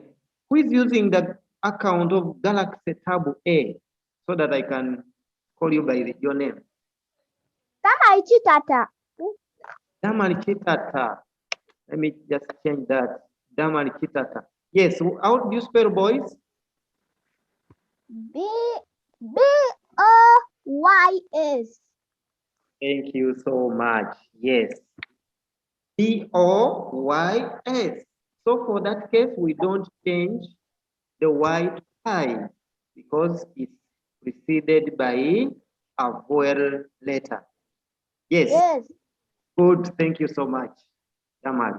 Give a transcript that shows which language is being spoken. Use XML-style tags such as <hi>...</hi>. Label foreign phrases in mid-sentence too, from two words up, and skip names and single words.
<en>Who is using the account of Galaxy Tab A so that I can call you by your name? Damari Chitata. Let me just change that. Damari Chitata. Yes, how do you spell boys? B-O-Y-S. Thank you so much. Yes. B-O-Y-S. So for that case, we don't change the Y to I because it's preceded by a vowel letter. Yes. Yes. Good. Thank you so much, Jamal.</en>